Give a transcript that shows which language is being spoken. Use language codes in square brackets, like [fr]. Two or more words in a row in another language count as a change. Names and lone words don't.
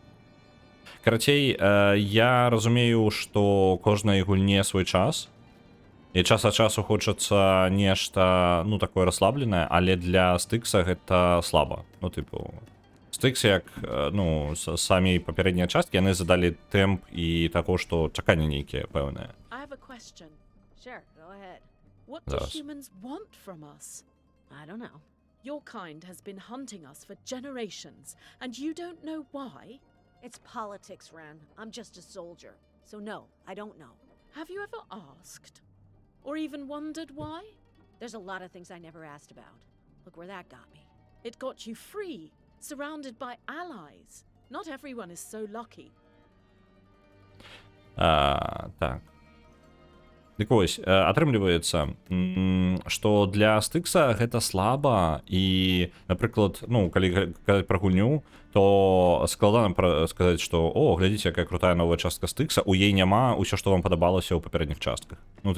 [be] Карацей, я разумею, што кожнай гульне свой час, і час ад часу хочацца нешта, ну, такое расслабленае, але для Стыкса гэта слаба. Ну, тыпу, Стыкс, як, ну, самі папярэднія часткі, яны задалі тэмп і таго, што чаканне нейкія пэўныя. [en] I have a question. Sure, go ahead. What do [be] Зараз. [en] humans want from us? I don't know. Your kind has been hunting us for generations, and you don't know why? It's politics, Ran. I'm just a soldier. So no, I don't know. Have you ever asked? Or even wondered why? There's a lot of things I never asked about. Look where that got me. It got you free, surrounded by allies. Not everyone is so lucky. [be] Так. Дык вось, атрымліваецца, што для Стыкса гэта слаба, і, напрыклад, ну, калі казаць пра гульню, то складана сказаць, што о, глядзіце, якая крутая новая частка Стыкса, у яе няма ўсё, што вам падабалася ў папярэдніх частках.